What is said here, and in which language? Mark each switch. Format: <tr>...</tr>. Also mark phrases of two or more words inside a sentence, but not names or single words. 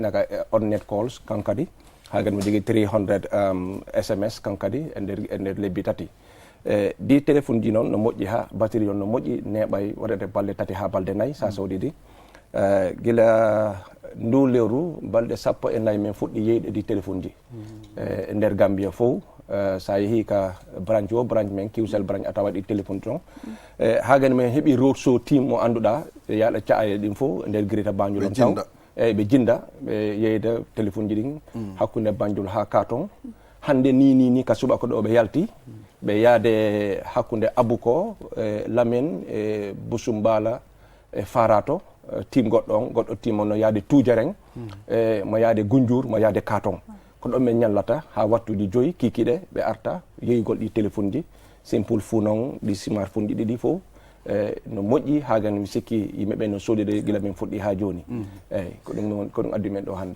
<ff>naga on</ff> <en>net calls</en> <ff>kankadi hagan mo jogui 300 SMS kankadi e nder lebbi tati di téléphone ji noon no moƴƴi ha batterie on no moƴƴi neɓay waɗete balɗe tati ha balɗe nayyi sa sawdidi gila ndu lewru balɗe 14 min fuɗɗi yeyde di téléphone ji e nder Gambia fof sa yeehi ka branche o branche men Qcell branche a tawat ɗi téléphone ton hagan min heeɓi</ff> <en>road show team</en> <ff>mo annduɗa yaɗa caaye ɗin fof nder grita Banjul on taw eyyi ɓe jinda ɓe yeyda téléphone ji ɗin hakkude Banjul ha Katon hande ni ka subaka ɗo ɓe yalti ɓe yaade hakkude Abuko Lamen e Busumbala e Farato team goɗɗo team on no yaade Tujareng mo yaade Gunjur mo yaade Katon ko ɗon min ñallata ha wattuji 5 kikiɗe ɓe arta yeygol ɗi téléphone ji simple fuu noon ɗi smartphone ji ɗiɗi fof no moƴƴi hagan mi sikki yimɓeɓe no soodide gila min fuɗɗi ha joni eyyi ko ɗum addi men ɗo hande</ff>